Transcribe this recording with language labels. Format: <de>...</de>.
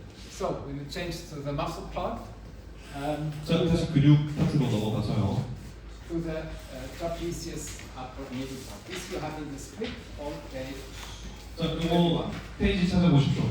<en>So we will change to the muscle part.</en> <ko>자, 다시 근육 파트로 넘어가서요.</ko> <en>To the trapezius upper middle part. This you have in the script on page</en> <ko>자, 이거 페이지 찾아보십시오.</ko>